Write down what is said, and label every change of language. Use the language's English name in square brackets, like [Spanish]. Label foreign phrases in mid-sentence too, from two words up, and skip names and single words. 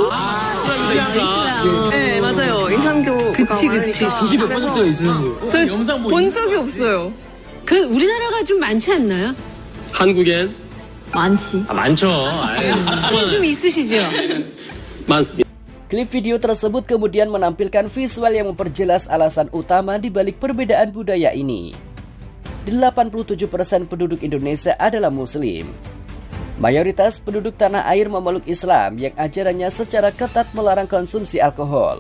[Korean] 네, 맞아요. 이슬람교가 그치. 많으니까. 90%가 있어요. 저 본 적이 없어요. 그 우리나라가 좀 많지 않나요? 한국엔 많지. 많죠. 좀 있으시죠? 많습니다. [Indonesian] Klip video tersebut kemudian menampilkan visual yang memperjelas alasan utama di balik perbedaan budaya ini. 87% penduduk Indonesia adalah Muslim. Mayoritas penduduk tanah air memeluk Islam yang ajarannya secara ketat melarang konsumsi alkohol.